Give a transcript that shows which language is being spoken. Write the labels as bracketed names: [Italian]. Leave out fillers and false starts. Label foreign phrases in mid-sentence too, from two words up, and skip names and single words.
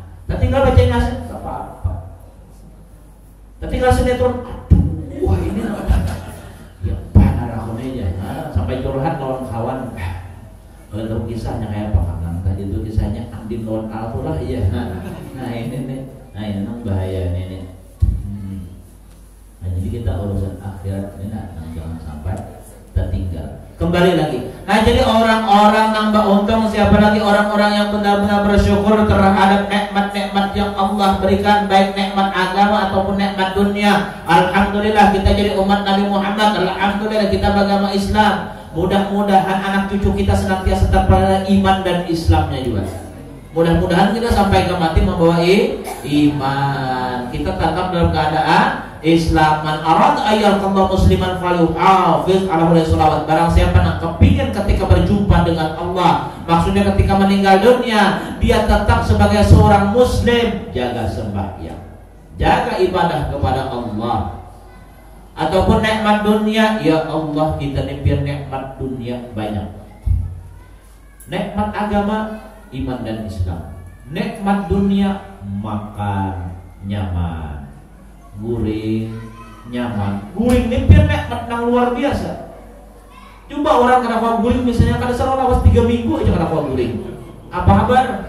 [Indonesian] Tertinggal baca Yasin enggak apa-apa. Tertinggal sinetron, aduh, wah ini ya benar aku aja. Sampai curhat kawan-kawan. Kalau tahu kisahnya kayak apa kan? Tadi itu kisahnya Andin lawan Al-Fulah ya. Nah ini nih, nah ini nang bahaya nih. Nah, jadi kita urusan akhirat ini jangan sampai tertinggal. Kembali lagi. Nah jadi orang-orang nambah untung siapa lagi orang-orang yang benar-benar bersyukur terhadap nikmat-nikmat yang Allah berikan baik nikmat agama ataupun nikmat dunia. Alhamdulillah kita jadi umat Nabi Muhammad. Alhamdulillah kita beragama Islam. Mudah-mudahan anak cucu kita senantiasa terpelihara iman dan Islamnya juga. Mudah-mudahan kita sampai ke mati membawa iman. Kita tetap dalam keadaan Islam. [Arabic] من أراد أن يلقى الله مسلما فليحافظ على الصلوات. [Indonesian] Barang siapa yang kepingin ketika berjumpa dengan Allah, maksudnya ketika meninggal dunia, dia tetap sebagai seorang muslim, jaga sembahyang, jaga ibadah kepada Allah. Ataupun nikmat dunia, ya Allah kita biar nikmat dunia banyak. Nikmat agama, iman dan Islam. [Banjar] Nikmat dunia, makan nyaman, guring nyaman. Guring ini biar nikmat yang luar biasa. Coba orang kenapa guring misalnya kada selalu lawas 3 minggu aja kenapa guring. [Indonesian] Apa kabar?